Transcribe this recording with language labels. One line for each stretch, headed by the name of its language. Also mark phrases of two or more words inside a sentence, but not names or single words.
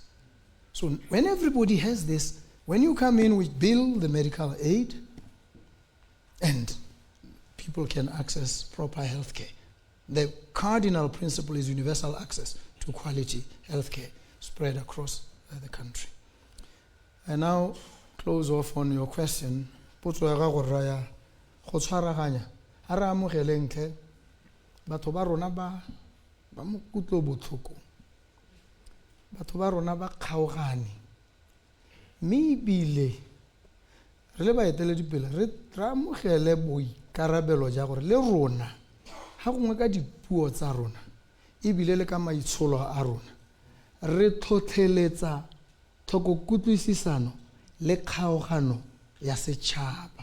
English: So when everybody has this, when you come in, we bill the medical aid, and people can access proper healthcare. The cardinal principle is universal access to quality healthcare spread across the country. I now close off on your question.
Tswana: Potso ya gago raya go tshwaraganya a re amogeleng tle batho ba rona ba mokutlo botlhoko, batho ba rona ba kgaogane, mme ebile re le baeteledipele re amogele boikarabelo ja gore le rona ga gongwe ka dipuo tsa rona ebile le ka maitsholo a rona re tlhotlheletsa tlhokokutlwisisano le kgaogano ya setšhaba.